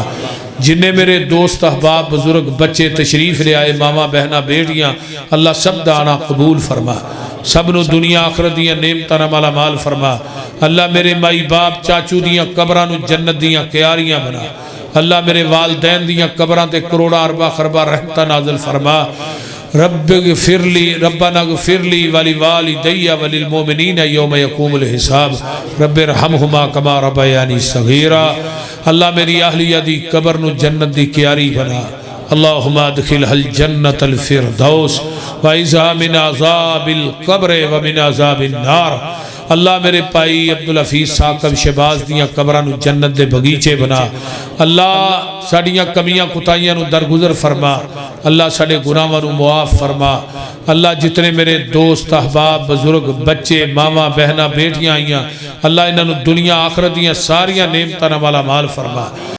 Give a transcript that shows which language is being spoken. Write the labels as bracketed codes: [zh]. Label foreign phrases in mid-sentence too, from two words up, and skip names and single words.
[pa] ਜਿਨ੍ਹਾਂ ਮੇਰੇ ਦੋਸਤ ਅਹਬਾਬ ਬੁਜ਼ੁਰਗ ਬੱਚੇ ਤਸ਼ਰੀਫ਼ ਲੈ ਆਏ ਮਾਮਾ ਭੈਣਾਂ ਧੀਆਂ ਅੱਲਾਹ ਸਭ ਦਾ ਆਉਣਾ ਕਬੂਲ ਫ਼ਰਮਾ। ਸਭ ਨੂੰ ਦੁਨੀਆ ਆਖ਼ਰਤ ਦੀਆਂ ਨੇਮਤਾਂ ਨਾਲ ਮਾਲਾ ਮਾਲ ਫ਼ਰਮਾ। ਅੱਲਾਹ ਮੇਰੇ ਮਾਈ ਬਾਪ ਚਾਚੂ ਦੀਆਂ ਕਬਰਾਂ ਨੂੰ ਜੰਨਤ ਦੀਆਂ ਕਿਆਰੀਆਂ ਬਣਾ। ਅੱਲਾਹ ਮੇਰੇ ਵਾਲਦੈਨ ਦੀਆਂ ਕਬਰਾਂ ਤੇ ਕਰੋੜਾਂ ਅਰਬਾਂ ਖਰਬਾਂ ਰਹਿਮਤਾਂ ਨਾਜ਼ਿਲ ਫ਼ਰਮਾ। [ar] رب اغفر لي ربنا اغفر لي ولوالدي وللمؤمنين يوم يقوم الحساب رب ارحمهما كما ربياني صغيرا. [pa] ਅੱਲਾਹ ਮੇਰੀ ਅਹਲੀਆ ਦੀ ਕਬਰ ਨੂੰ ਜੰਨਤ ਦੀ ਕਿਆਰੀ ਬਣਾ। [ar] اللهم أدخلها جنة الفردوس وأعذها من عذاب القبر ومن عذاب النار. [pa] ਅੱਲਾਹ ਮੇਰੇ ਭਾਈ ਅਬਦੁਲ ਹਫ਼ੀਜ਼ ਸਾਕਬ ਸ਼ਹਬਾਜ਼ ਦੀਆਂ ਕਬਰਾਂ ਨੂੰ ਜੰਨਤ ਦੇ ਬਗ਼ੀਚੇ ਬਣਾ। ਅੱਲਾਹ ਸਾਡੀਆਂ ਕਮੀਆਂ ਕੋਤਾਹੀਆਂ ਨੂੰ ਦਰਗੁਜ਼ਰ ਫ਼ਰਮਾ। ਅੱਲਾਹ ਸਾਡੇ ਗੁਨਾਹਾਂ ਨੂੰ ਮੁਆਫ਼ ਫ਼ਰਮਾ। ਅੱਲਾਹ ਜਿੰਨੇ ਮੇਰੇ ਦੋਸਤ ਅਹਬਾਬ ਬੁਜ਼ੁਰਗ ਬੱਚੇ ਮਾਮਾ ਭੈਣਾਂ ਧੀਆਂ ਆਈਆਂ ਅੱਲਾਹ ਇਨ੍ਹਾਂ ਨੂੰ ਦੁਨੀਆ ਆਖ਼ਰਤ ਦੀਆਂ ਸਾਰੀਆਂ ਨੇਮਤਾਂ ਨਾਲ ਮਾਲਾ ਮਾਲ ਫ਼ਰਮਾ।